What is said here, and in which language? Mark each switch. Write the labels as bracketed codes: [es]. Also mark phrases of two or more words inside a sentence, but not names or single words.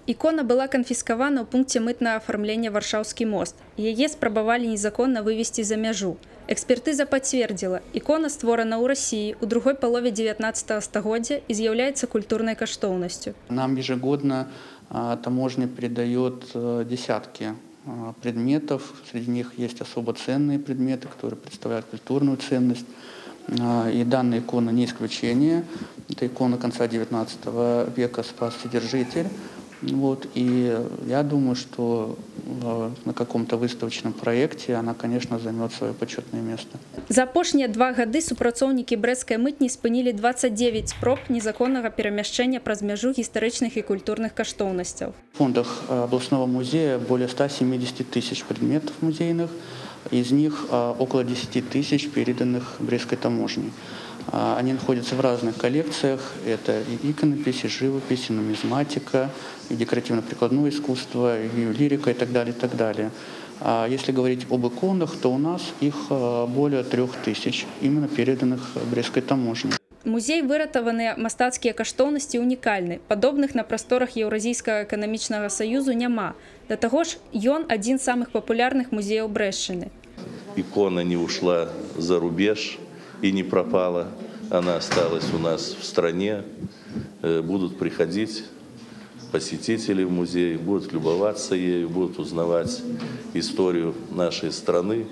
[be] Ікона была канфіскавана ў пункце мытнага афармлення Варшаўскі мост. Яе спрабавалі незаконна вывезці за мяжу. Экспертыза пацвердзіла, ікона створана ў Расіі ў другой палове 19 стагоддзя і з'яўляецца культурнай каштоўнасцю. [ru] Нам ежегодно таможня передает десятки предметов. Среди них есть особо ценные предметы, которые представляют культурную ценность. И данная икона не исключение. Это икона конца XIX века «Спас Вседержитель». Вот, и я думаю, что на каком-то выставочном проекте она, конечно, займет свое почетное место. [be] За апошнія 2 гады супрацоўнікі брэсцкай мытні спынілі 29 спроб незаконнага перамяшчэння праз мяжу гістарычных і культурных каштоўнасцяў. [ru] В фондах областного музея более 170 тысяч предметов музейных, из них около 10 тысяч переданных Брестской таможней. Они находятся в разных коллекциях. Это и иконопись, и живопись, и нумизматика, и декоративно-прикладное искусство, и лирика, и так далее, и так далее. А если говорить об иконах, то у нас их более 3000, именно переданных Брестской таможней. [be] Музей выратаваныя мастацкія каштоўнасці унікальны. Падобных на прасторах Еўразійскага эканамічнага саюзу няма. Да таго ж, ён адзін з самых папулярных музеяў Брэсчыны. [ru] Икона не ушла за рубеж и не пропала. Она осталась у нас в стране. Будут приходить посетители в музей, будут любоваться ею, будут узнавать историю нашей страны.